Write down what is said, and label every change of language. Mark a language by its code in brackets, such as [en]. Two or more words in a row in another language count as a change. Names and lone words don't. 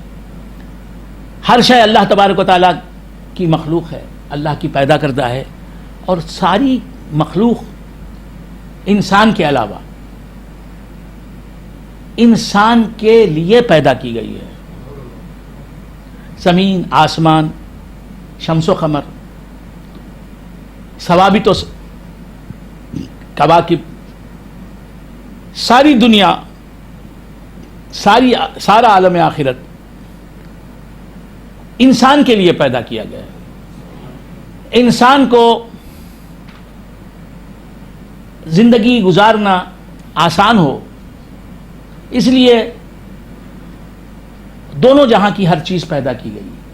[ur] ہر شے اللہ تبارک و تعالیٰ کی مخلوق ہے, اللہ کی پیدا کردہ ہے. اور ساری مخلوق انسان کے علاوہ انسان کے لیے پیدا کی گئی ہے. زمین, آسمان, شمس و قمر, ثوابت و کواکب, ساری دنیا, سارا عالم آخرت انسان کے لیے پیدا کیا گیا ہے. انسان کو زندگی گزارنا آسان ہو, اس لیے دونوں جہاں کی ہر چیز پیدا کی گئی.